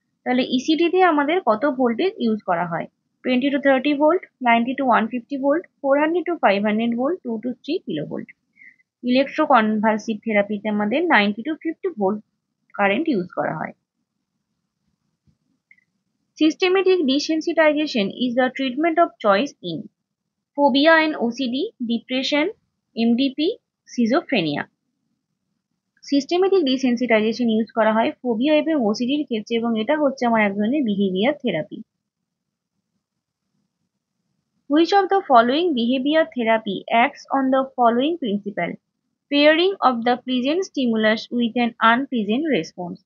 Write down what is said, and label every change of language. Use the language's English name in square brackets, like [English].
[Bangla] তাহলে ইসিডি তে আমাদের কত ভোল্টেজ ইউজ করা হয়? 20 to 30 volt, 90 to 150 volt, 400 to 500 volt, 2 to 3 kilovolt. ইলেকট্রোকনভালসিভ থেরাপিতে আমাদের 90 to 50 ভোল্ট কারেন্ট ইউজ করা হয়। [English] Systematic desensitization is the treatment of choice in phobia and OCD, depression, MDP, schizophrenia. [Bangla] Systematic desensitisation use করা হয় phobia এবং ওসিডির ক্ষেত্রে, এবং এটা হচ্ছে আমার এক ধরনের behaviour therapy. [English] Which of the following behaviour therapy acts on the following principle? Pairing of the pleasant stimulus with an unpleasant response.